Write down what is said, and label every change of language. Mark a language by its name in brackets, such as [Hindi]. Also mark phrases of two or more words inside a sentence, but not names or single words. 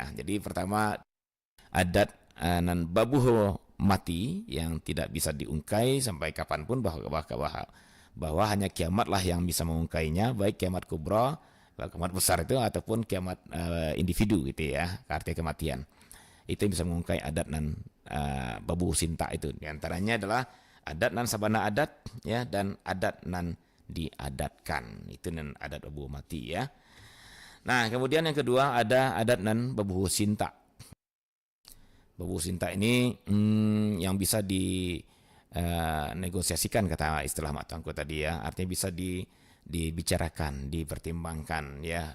[Indonesian] Jadi pertama adat nan babuh mati yang tidak bisa diungkai sampai kapanpun, bahwa hanya kiamat lah yang bisa mengungkainya, baik kiamat kubra, kiamat besar itu, ataupun kiamat individu gitu ya, artinya kematian. Itu yang bisa mengungkai adat nan babuh sinta itu. Di antaranya adalah adat nan sabana adat ya, dan adat nan diadatkan. Itu nan adat babuh mati ya. Nah, kemudian yang kedua ada adat nan babuh sinta. Babuh sinta ini yang bisa negosiasikan, kata istilah Mak Tuanku tadi ya, artinya bisa dibicarakan, dipertimbangkan ya.